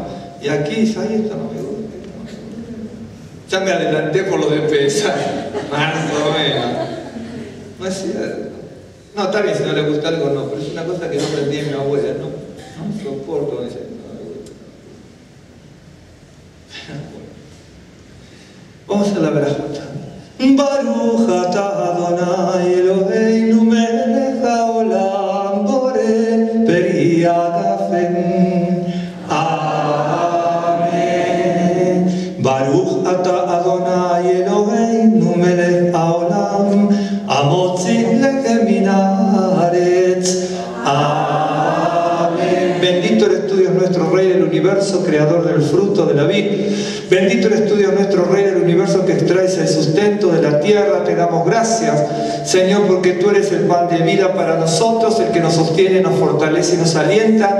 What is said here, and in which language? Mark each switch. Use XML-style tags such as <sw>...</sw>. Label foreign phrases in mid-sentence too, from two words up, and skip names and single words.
<es>Y aquí dice, ay, esto no me gusta, ya me adelanté por lo de pesar, más o menos. No es cierto. No, está bien si no le gusta algo, no, pero es una cosa que no aprendí en mi abuela, ¿no? No soporto ese. Vamos a la verajota.</es> <he>ברוך אתה אדוני אלוהינו מלך העולם בורא פרי הגפן. Amen. ברוך אתה אדוני אלוהינו מלך העולם המוציא לחם מן הארץ.</he> <es>Amén. Bendito eres tú, Dios nuestro Rey del universo, creador del fruto de la vid. Bendito eres tú, Dios nuestro Rey del universo, que extraes el sustento de la tierra. Te damos gracias, Señor, porque tú eres el pan de vida para nosotros, el que nos sostiene, nos fortalece y nos alienta.</es>